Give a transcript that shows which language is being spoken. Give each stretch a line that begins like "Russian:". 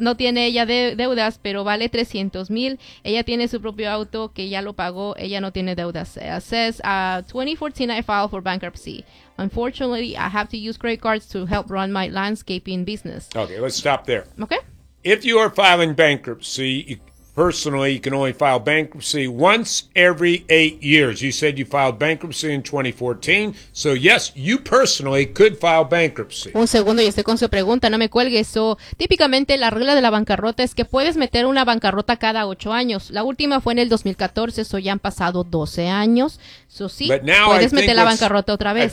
Spanish: No tiene ella deudas, pero vale $300,000. Ella tiene su propio auto que ya lo pagó. Ella no tiene deudas.
English: Says, 2014 I filed for bankruptcy. Unfortunately, I have to use credit cards to help run my landscaping business. Okay, let's stop there. Okay. If you are filing bankruptcy, you can only file bankruptcy once every 8 years. You said you filed bankruptcy in 2014. So, yes, you personally could file bankruptcy.
Spanish: Un segundo, y estoy con su pregunta. No me cuelgues. So, típicamente, la regla de la bancarrota es que puedes meter una bankruptcy cada 8 años. La última fue en el 2014. So, ya han pasado 12 años. So, sí,
English: but now
Spanish: puedes meter la bankruptcy otra vez.